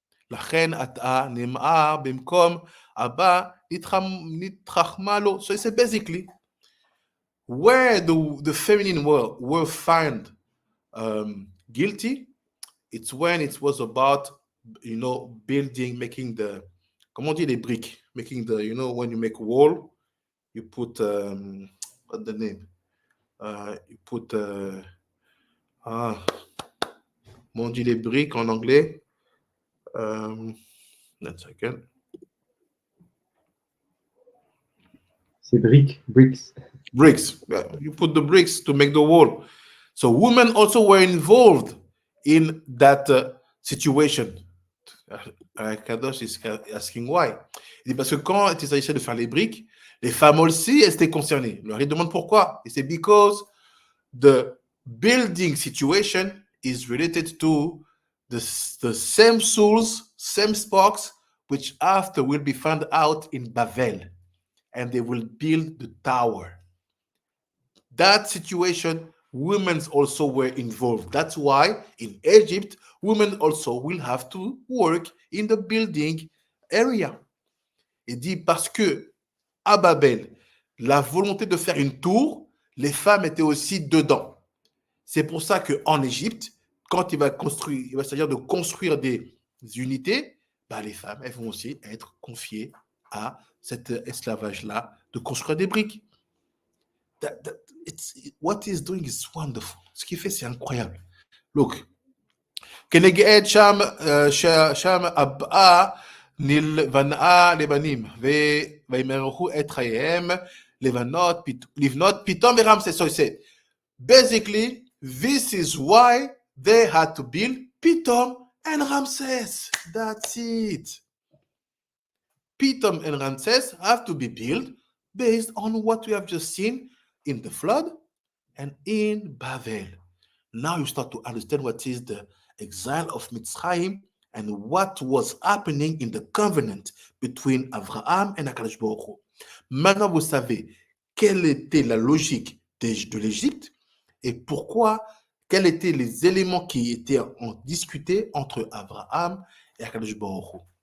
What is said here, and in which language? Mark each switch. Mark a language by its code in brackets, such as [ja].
[he] לכן אתה נמאה במקום הבא נתחכמה לו. [en] So it's basically where the feminine world were found guilty, it's when it was about, building, making the, [fr] comment on dit les briques, [en] making the, when you make a wall, you put, what's the name? You put, [fr] comment on dit les briques en anglais? [en] 1 second. [fr] C'est [en] bricks. Bricks. You put the bricks to make the wall. So women also were involved in that situation. Kadosh is asking why. [fr] Il dit parce que quand il s'agissait de faire les briques, les femmes aussi étaient concernées. Il leur demande pourquoi. Et c'est [en] because the building situation is related to the same souls, same sparks, which after will be found out in Babel, and they will build the tower. That situation, women also were involved. That's why in Egypt, women also will have to work in the building area. [fr] Il dit parce que à Babel, la volonté de faire une tour, les femmes étaient aussi dedans. C'est pour ça qu'en Égypte, quand il va s'agir de construire des unités, bah, les femmes, elles vont aussi être confiées à cet esclavage-là, de construire des briques. [en] What he's doing is wonderful. [fr] Ce qu'il fait, c'est incroyable. [en] Look. [he] כנגד שם הבאה נלבנה לבנים וימרחו את חייהם לבנות פתאום ורמסס. [en] So he said, basically, this is why they had to build Pithom and Ramses. That's it. Pithom and Ramses have to be built based on what we have just seen in the flood and in Babel. Now you start to understand what is the exile of Mitzrayim and what was happening in the covenant between Abraham and Akadosh Baruch Hu. [fr] Maintenant, vous savez quelle était la logique de l'Égypte et pourquoi, quels étaient les éléments qui étaient discutés entre Abraham et Akadosh Baruch Hu.